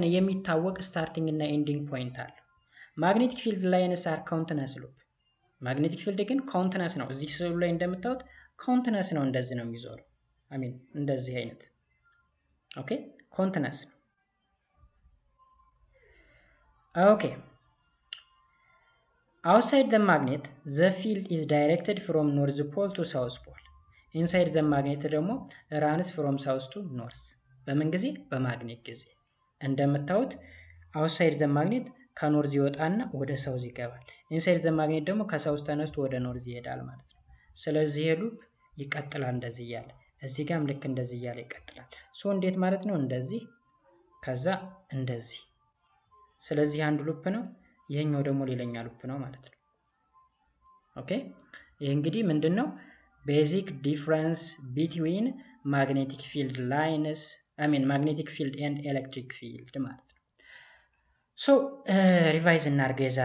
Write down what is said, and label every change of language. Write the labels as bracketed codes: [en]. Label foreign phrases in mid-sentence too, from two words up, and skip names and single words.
[am] የሚታወቅ ስታርቲንግ እና [en] ending point [am] አለ። [en] magnetic field lines are continuous loop። magnetic field [am] ግን ካውንትነስ ነው። እዚህ ስዕሉ ላይ እንደምታዩት ካውንትነስ ነው። እንደዚህ ነው የሚዞረው። እንደዚህ አይነት ኦኬ ካውንትነስ ነው። ኦኬ [en] outside the magnet the field is directed from north pole to south pole. inside the magnet ደግሞ runs from south to north። [am] በምን ጊዜ? በማግኔት ጊዜ። እንደምታዩት [en] outside the magnet [am] ከኖርዝ ይወጣና ወደ ሳውዝ ይገባል። [en] inside the magnet [am] ደግሞ ከሳውዝ ተነስቶ ወደ ኖርዝ ይሄዳል ማለት ነው። ስለዚህ ሉፕ ይቀጥላል እንደዚህ እያለ፣ እዚህ ጋርም ልክ እንደዚህ እያለ ይቀጥላል። ሶ እንዴት ማለት ነው? እንደዚህ ከዛ እንደዚህ። ስለዚህ አንድ ሉፕ ነው፣ ይሄኛው ደግሞ ሌላኛ ሉፕ ነው ማለት ነው። ኦኬ ይሄ እንግዲህ ምንድነው [en] basic difference between magnetic field lines magnetic field and electric field [am] ማለት ነው። [en] so revise [am] እናድርገው